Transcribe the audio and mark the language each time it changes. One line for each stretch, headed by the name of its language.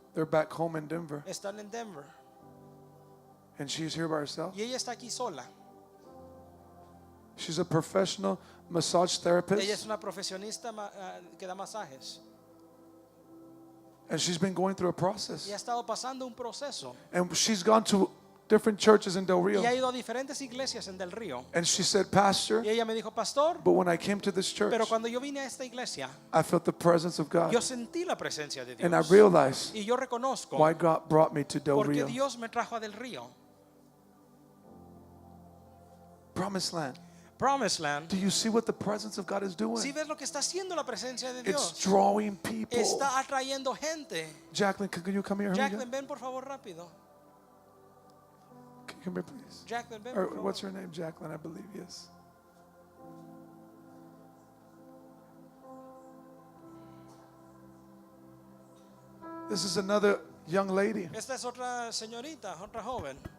English: they're back home in Denver.
Spanish: están en Denver.
English: And she's here by herself.
Spanish: Y ella está aquí sola.
English: She's a professional massage
Spanish: Ella es
English: therapist,
Spanish: una profesionista que da masajes.
English: and she's been going through a
Spanish: Y
English: process.
Spanish: ha estado pasando un proceso.
English: And she's gone to different churches in Del Rio.
Spanish: Y ha ido a diferentes iglesias en Del Río.
English: And she said, Pastor,
Spanish: Y ella me dijo, pastor,
English: but when I came to this church,
Spanish: pero cuando yo vine a esta iglesia,
English: I felt the presence of God.
Spanish: yo sentí la presencia de
English: And I
Spanish: Dios.
English: realized
Spanish: Y yo reconozco
English: why God brought me to Del
Spanish: porque
English: Rio.
Spanish: Dios me trajo a Del Río.
English: Promised land. Promised Land. Do you see what the presence of God is
Spanish: Si
English: doing?
Spanish: ves lo que está haciendo la presencia de
English: It's
Spanish: Dios,
English: drawing people.
Spanish: está atrayendo gente.
English: Jacqueline, can you come here?
Spanish: Jacqueline, ven por favor rápido.
English: Come here, please.
Spanish: Jacqueline, ven
English: Or
Spanish: por favor.
English: what's her name? Jacqueline, I believe, yes. This is another young lady
Spanish: Esta es otra señorita, otra joven